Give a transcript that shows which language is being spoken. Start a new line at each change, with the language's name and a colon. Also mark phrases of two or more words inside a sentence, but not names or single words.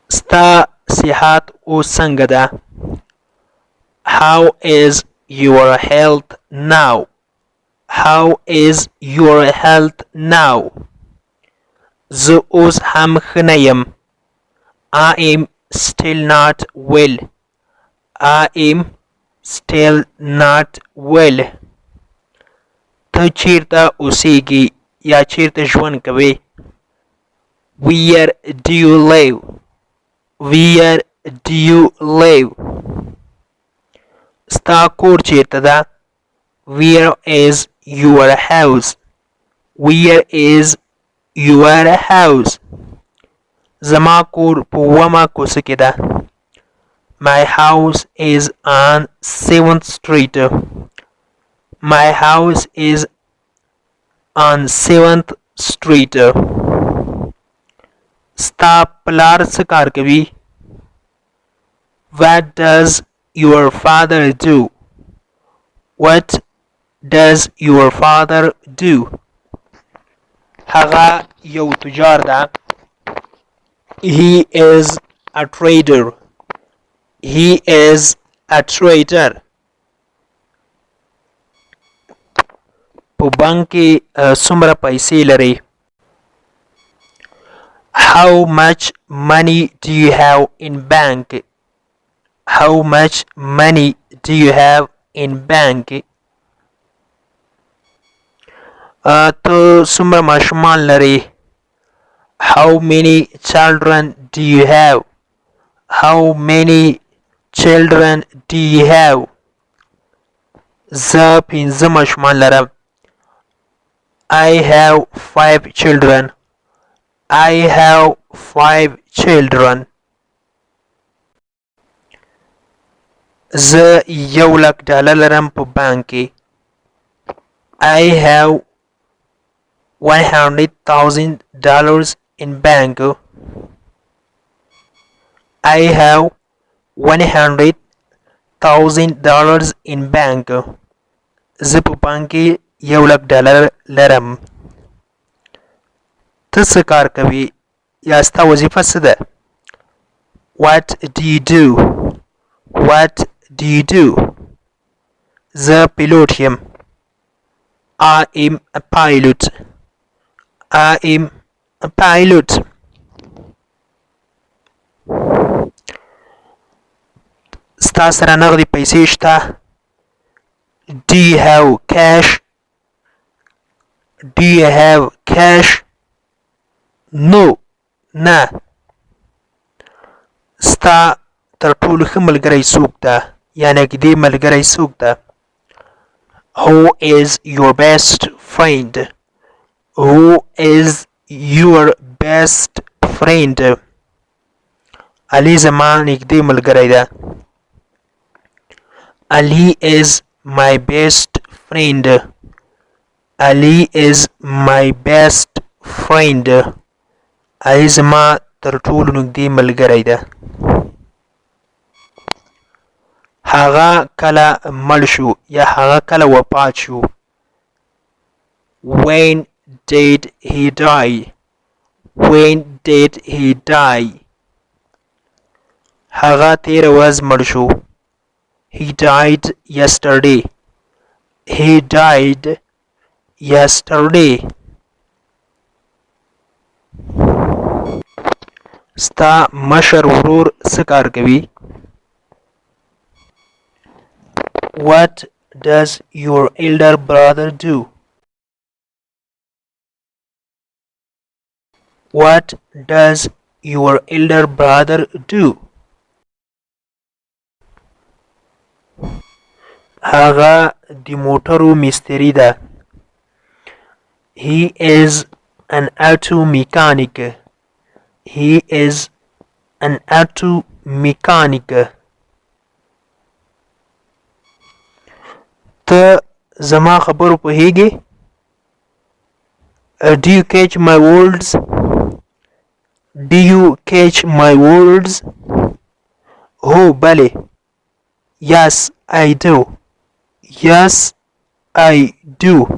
Pashto: ستا صحت اوس څنګه ده؟
English: How is your health now? How is your health now?
Pashto: زه اوس هم ښه نه یم.
English: I am still not well. I am still not well.
Pashto: ته چیرته اوسیږي یا چیرته ژوند کوې؟
English: Where do you live? Where do you live?
Pashto: ستا کور چیرته ده؟
English: Where is your house? Where is your house?
Pashto: زما کور په 8 کوڅه کې ده.
English: My house is on 7th Street. My house is on 7th Street.
Pashto: ستا پلار څه کار کوي؟
English: What does your father do? What does your father do?
Pashto: هغه یو تجار ده.
English: He is a trader. He is a trader.
Pashto: په بانک کې څومره پیسې لري؟
English: How much money do you have in bank? How much money do you have in bank?
Pashto: ته څومره ماشومان لري؟
English: How many children do you have? How many children do you have?
Pashto: زه 5 ماشومان لرم.
English: I have 5 children. I have 5 children.
Pashto: زه $1,00,000 لرم په بانک کې.
English: I have $100,000 in bank. I have $100,000 in bank.
Pashto: زه په بانک کې $1,00,000 لرم. ته څه کار کوي یا ستا وظیفه څه ده؟
English: What do you do? What do you do?
Pashto: زه پیلوټ یم.
English: I am a pilot. I am a pilot.
Pashto: ستا سره نغدي پیسې شته؟
English: Do you have cash? Do you have cash? No.
Pashto: نه. ستا تر ټولو ښه ملګری څوک ده؟ یا نږدې ملګری څوک ده؟
English: Who is your best friend? Who is your best friend?
Pashto: علي زما نږدې ملګری ده.
English: Ali is my best friend. Ali is my best friend.
Pashto: علي زما تر ټولو نږدې ملګری ده. هغه کله مړ شو یا هغه کله وفات شو؟
English: When did he die? When did he die?
Pashto: هغه تیره ورځ مړ شو.
English: He died yesterday. He died yesterday.
Pashto: ستا مشر ورور څه کار کوي؟
English: What does your elder brother do? What does your elder brother do?
Pashto: هغه د موټرو مستری ده.
English: He is an auto mechanic. He is an auto mechanic.
Pashto: ته زما خبرو پوهیږي؟
English: Do you catch my words? Do you catch my words? Oh, بله. Yes, I do. Yes, I do.